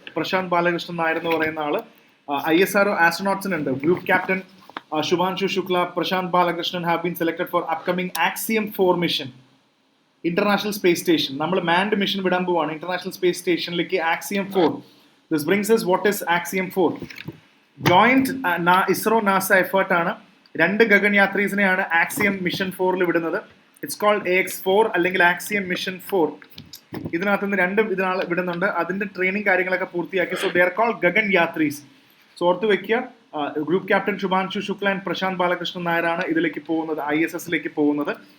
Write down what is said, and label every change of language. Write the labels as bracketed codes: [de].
[ml] പ്രശാന്ത് ബാലകൃഷ്ണൻ നായർ എന്ന് പറയുന്ന ആള് ISRO ആസ്ട്രോനോട്ട്സിനുണ്ട്. [en] Group captain Shubhanshu Shukla, Prashant Balakrishnan have been selected for upcoming Axiom 4 mission, International Space Station. [ml] നമ്മൾ മാൻഡ് mission വിടാൻ പോവാണ് ഇന്റർനാഷണൽ സ്പേസ് സ്റ്റേഷനിലേക്ക്, Axiom 4. [en] This brings us, what is Axiom 4? [ml] Joint ISRO NASA effort ആണ്. 2 ഗഗൻയാത്രീസിനെയാണ് Axiom mission 4ൽ വിടുന്നത്. [en] it's called [ml] AX4 അല്ലെങ്കിൽ Axiom mission 4. ഇതിനകത്ത് നിന്ന് 2 ഇതിനാൾ വിടുന്നുണ്ട്. അതിന്റെ ട്രെയിനിങ് കാര്യങ്ങളൊക്കെ പൂർത്തിയാക്കി. [en] So they are called Gaganyatris. [ml] So ഓർത്ത് വെക്കുക, group captain Shubhanshu Shukla and Prashant Balakrishnan നായരാണ് ഇതിലേക്ക് പോകുന്നത്, ISSലേക്ക് പോകുന്നത്.